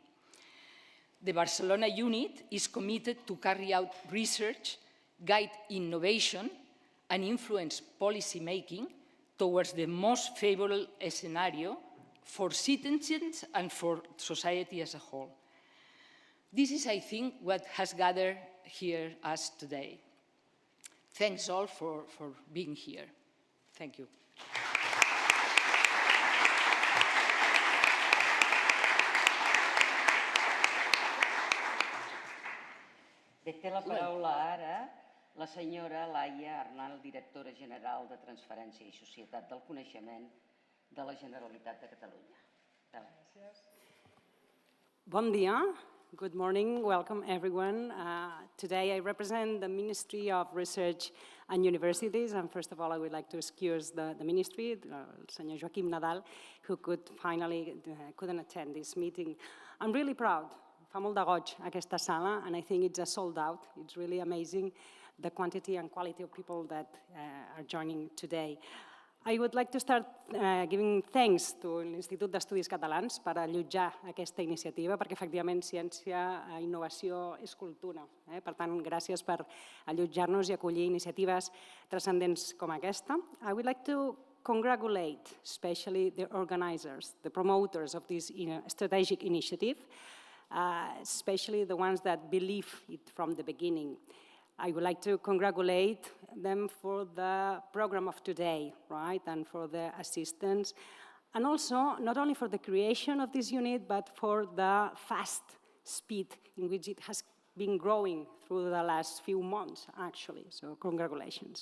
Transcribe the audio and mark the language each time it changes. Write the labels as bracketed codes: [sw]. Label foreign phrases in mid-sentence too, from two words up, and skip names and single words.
[en] The Barcelona unit is committed to carry out research, guide innovation, and influence policy-making towards the most favorable scenario for citizens and for society as a whole. This is, I think, what has gathered here us today. Thanks all for being here. Thank you. [ca] Té la paraula ara la senyora Laia Arnal, directora general de Transferència i Societat del Coneixement de la Generalitat de Catalunya. Bon dia. [en] Good morning. Welcome, everyone. Today, I represent the Ministry of Research and Universities. And first of all, I would like to excuse the Ministry, [ca] Senyor Joaquim Nadal, [en] who couldn't attend this meeting. I'm really proud. [ca] Fa molt de goig aquesta sala, [en] and I think it's a sold out. It's really amazing, the quantity and quality of people that are joining today. I would like to start giving thanks to [ca] l'Institut d'Estudis Catalans per allotjar aquesta iniciativa, perquè efectivament ciència, innovació és cultura. Per tant, gràcies per allotjar-nos i acollir iniciatives transcendents com aquesta. [en] I would like to congratulate especially the organizers, the promoters of this strategic initiative, especially the ones that believe it from the beginning. I would like to congratulate them for the program of today, right, and for the assistance, and also not only for the creation of this unit, but for the fast speed in which it has been growing through the last few months, actually, so congratulations.